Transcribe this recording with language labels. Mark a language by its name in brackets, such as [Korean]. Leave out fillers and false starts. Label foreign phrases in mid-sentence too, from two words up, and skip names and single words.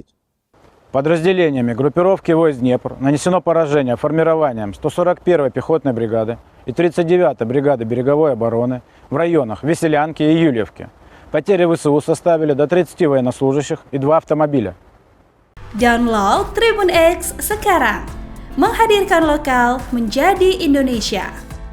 [Russian] Подразделениями группировки войск «Днепр» нанесено поражение формированием 141-й пехотной бригады и 39-й бригады береговой обороны в районах Веселянки и Юльевки. Потери ВСУ составили до 30 военнослужащих и 2 автомобиля. [Indonesian] Download Tribun X sekarang, menghadirkan lokal menjadi Indonesia.